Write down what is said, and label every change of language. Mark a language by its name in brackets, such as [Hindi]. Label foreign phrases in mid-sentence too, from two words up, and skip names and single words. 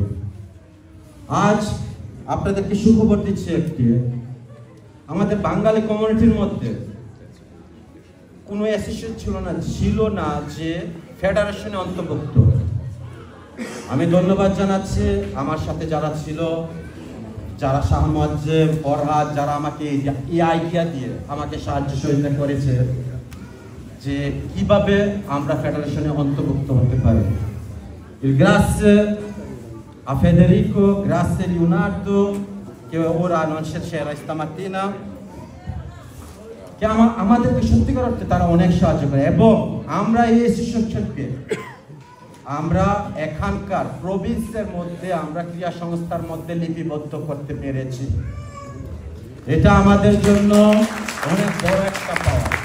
[Bangla] আজ আপনাদেরকে সুখবর দিচ্ছি একটি, আমাদের বাঙালি কমিউনিটির মধ্যে কোনো অ্যাসোসিয়েশন ছিল না যে ফেডারেশনে অন্তর্ভুক্ত। আমি ধন্যবাদ জানাচ্ছি আমার সাথে যারা ছিল, যারা সাহায্যে ফরহাদ, যারা আমাকে এই আইডিয়া দিয়ে আমাকে সাহায্য সহযোগিতা করেছে যে কিভাবে আমরা ফেডারেশনে অন্তর্ভুক্ত হতে পারি। [Italian] Grazie a Federico, grazie a Leonardo che ora non c'era stamattina, che [Bangla] আমাদেরকে সত্যিকার অর্থে তারা অনেক সাহায্য করে। এবং আমরা এই অ্যাসোসিয়েশনকে আমরা এখানকার প্রভিন্সের মধ্যে আমরা ক্রিয়া সংস্থার মধ্যে লিপিবদ্ধ করতে পেরেছি। এটা আমাদের জন্য অনেক বড় একটা পাওয়া।